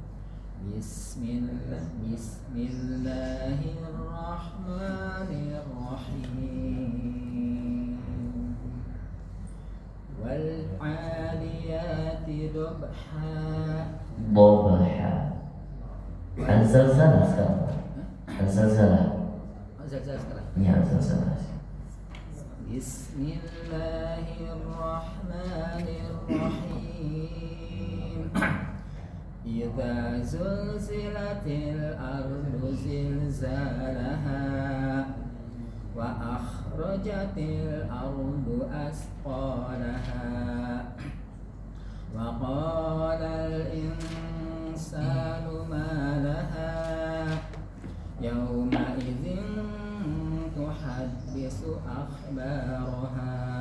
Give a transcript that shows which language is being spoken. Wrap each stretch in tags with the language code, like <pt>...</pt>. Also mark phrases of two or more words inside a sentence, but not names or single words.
<ar>بسم الله الرحمن الرحيم. والعاديات ضبحا. Dhabha.</ar> <id>Al-zalzalah sekarang. Al-zalzalah. Zalzal sekarang. Ya, al-zalzalah.</id> <ar>بسم الله الرحمن الرحيم. إذا زلزلت الأرض زلزالها وأخرجت الأرض أثقالها وقال الإنسان ما لها يومئذ تحدث أخبارها</ar>